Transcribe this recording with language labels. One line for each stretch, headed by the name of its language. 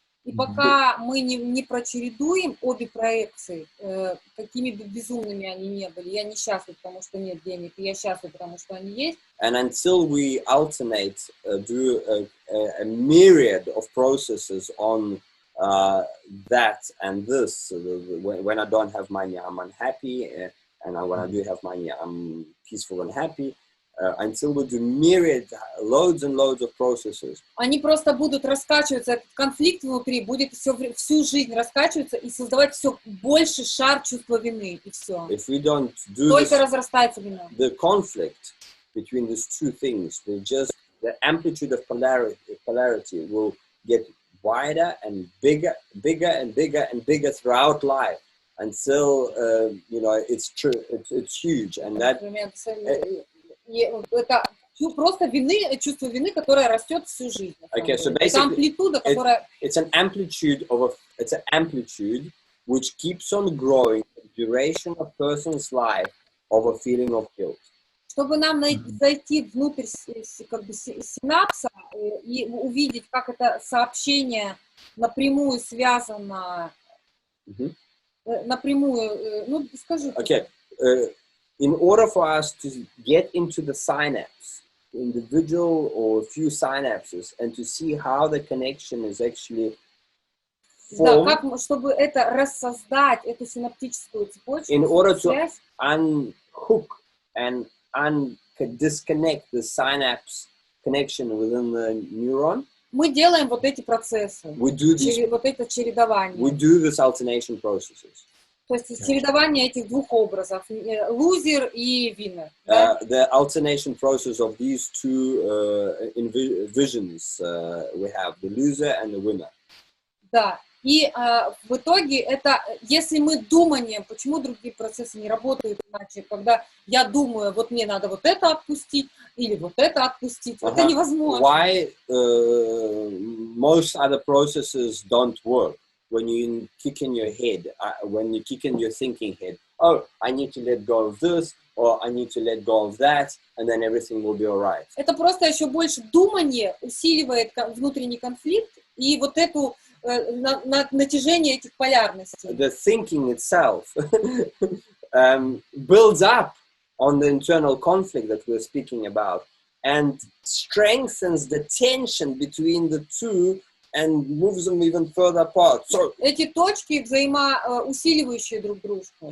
Russian: И пока мы не прочередуем обе проекции, какими бы безумными они ни были, я несчастлив, потому что нет денег, и я счастлив, потому что они есть.
English: And until we alternate, do a myriad of processes on that and this, when I don't have money, I'm unhappy, and when I do have money, I'm peaceful and happy. Until we do myriad, loads and loads of processes.
Russian: Они просто будут раскачиваться, этот конфликт внутри будет всю жизнь раскачиваться и создавать все больше шар чувства вины, и все.
English: If we don't do
Russian: только разрастается вина.
English: The conflict between these two things will just, the amplitude of polarity will get wider and bigger and bigger and bigger throughout life until it's true, it's huge, and that.
Russian: Это просто чувство вины, которое растет всю жизнь.
English: Okay, so
Russian: это амплитуда, которая...
English: It's an amplitude which keeps on growing the duration of a person's life of a feeling of guilt.
Russian: Чтобы нам зайти внутрь как бы синапса и увидеть, как это сообщение напрямую связано, напрямую, ну, скажи.
English: Okay. In order for us to get into the synapse, individual or a few synapses, and to see how the connection is actually
Russian: Да,
English: formed,
Russian: как, чтобы это рассоздать, эту синаптическую цепочку,
English: in order to
Russian: связь,
English: unhook and disconnect the synapse connection within the neuron,
Russian: мы делаем вот эти процессы,
English: we do this,
Russian: вот это чередование.
English: we do this alternation processes.
Russian: То есть чередование этих двух образов, лузер и винер. Да?
English: The alternation process of these two visions we have, the loser and the winner.
Russian: Да. И в итоге это, если мы думаем, почему другие процессы не работают иначе, когда я думаю, вот мне надо вот это отпустить или вот это отпустить, это невозможно.
English: Why most other processes don't work when you kick in your head, when you kick in your thinking head, oh, I need to let go of this, or I need to let go of that, and then everything will be all right.
Russian: Это просто еще больше думание усиливает внутренний конфликт и вот эту натяжение этих полярностей.
English: The thinking itself builds up on the internal conflict that we're speaking about and strengthens the tension between the two and moves them even further apart. So
Russian: эти точки взаимоусиливающие друг дружку.